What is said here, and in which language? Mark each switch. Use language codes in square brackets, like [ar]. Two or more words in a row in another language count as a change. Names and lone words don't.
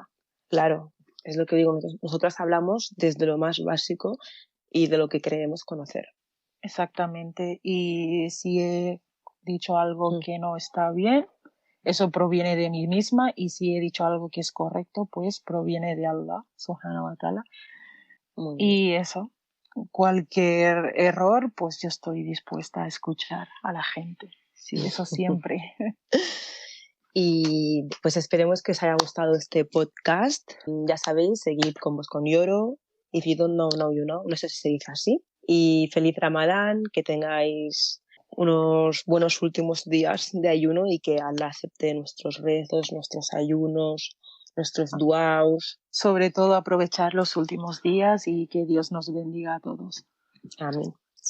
[es] Claro, es lo que digo, nosotras hablamos desde lo más básico y de lo que creemos conocer. Exactamente, y si he dicho algo que no está bien, eso proviene de mí misma, y si he dicho algo que es correcto, pues proviene de Allah, [ar] سبحانه وتعالى. [es] Y eso, cualquier error, pues yo estoy dispuesta a escuchar a la gente. Sí, eso siempre. Y pues esperemos que os haya gustado este podcast. Ya sabéis, seguid con Vos con Yoro. [en] If you don't know, now you know. [es] No sé si se dice así. Y feliz Ramadán, que tengáis unos buenos últimos días de ayuno y que Allah acepte nuestros rezos, nuestros ayunos, nuestros duaos. Sobre todo aprovechar los últimos días y que Dios nos bendiga a todos.